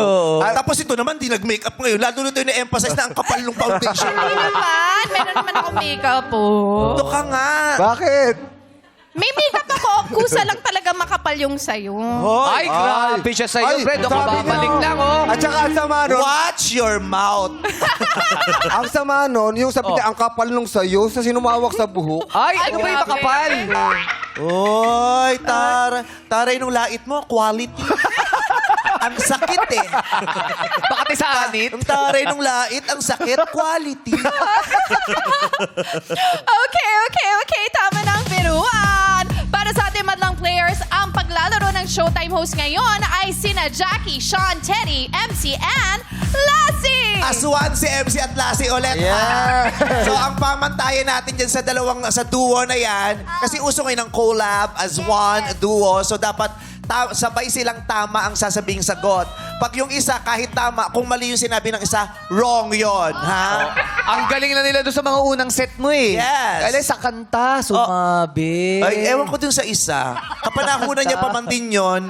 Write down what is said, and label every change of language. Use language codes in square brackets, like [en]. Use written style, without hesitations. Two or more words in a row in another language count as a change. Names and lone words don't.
[tl] Tapos ito naman, di nag-makeup ngayon. Lalo na ito yung na-emphasize na ang kapal ng foundation. Hindi naman. Meron naman ako makeup po. Ito ka nga. Bakit? May makeup ako. Kusa lang talaga makapal yung sayo. Ay, grabe siya sa'yo, Fred. Ako sabi babalik niya. lang, oh. At saka ang sama nun, [en] Watch your mouth. [tl] ang sama nun, yung sabi niya, ang kapal nung sayo, sa sinumawak sa buhok. Ay, ano ba yung grabe. makapal? Oy, taray nung lait mo, quality. Ang sakit eh. Bakit sa anit? Ang taray nung lait, ang sakit, quality. Okay. Tama na ang biruan. Para sa ating madlang players, ang paglalaro ng Showtime host ngayon ay sina Jackie, Sean, Teddy, MC, and Lassie! Aswan si MC at Lassie ulit. [en] Yeah. [tl] So, ang pamantayan natin dyan sa duo na yan, kasi uso ngayon ng collab, [en] as one, [tl] duo, so dapat sabay silang tama ang sasabing sagot. Pag yung isa, kahit tama, kung mali yung sinabi ng isa, wrong yon, ha? Ang galing na nila doon sa mga unang set mo eh. [en] Yes. [tl] Kaya sa kanta, sumabi. Ay, ewan ko dun sa isa. Kapanahunan niya pa man din yun.